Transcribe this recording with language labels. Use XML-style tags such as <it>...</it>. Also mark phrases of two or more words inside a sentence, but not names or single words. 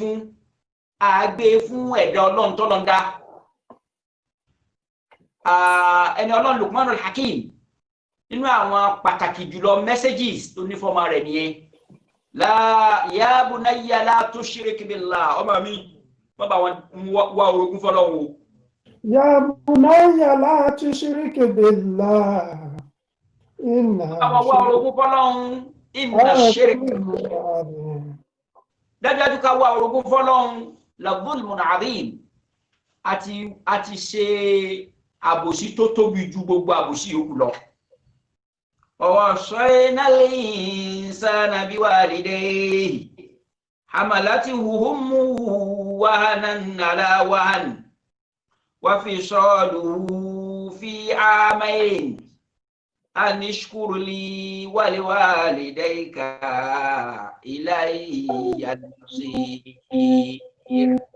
<yo>fún ẹ̀dá Ọlọ́run tó lọ́n dá ẹni Ọlọ́run Luqmanul Hakim nínú àwọn pàtàkì jùlọ messages tó ní fọ́mọ rẹ̀ nìyẹn</yo> <ar>يا بني لا تشرك بالله</ar> <yo>ọmọ mi má bá wọn wá orogún fọ́lọ́run o.</yo> <ar>يا بني لا تشرك بالله إن</ar> <yo>wá orogún fọ́lọ́run</yo> <ar>إن الشرك</ar> <yo>dájúdájú ká wá orogún fọ́lọ́run</yo> <ar>لظلم عظيم</ar> <yo>àti ṣe àbòsí tó tóbi ju gbogbo àbòsí yòókù lọ.</yo> <ar>ووصينا الإنسان بوالديه حملته أمه وهنا على وهن وفصاله في عامين أن اشكر لي ولوالديك إلي المصير.</ar>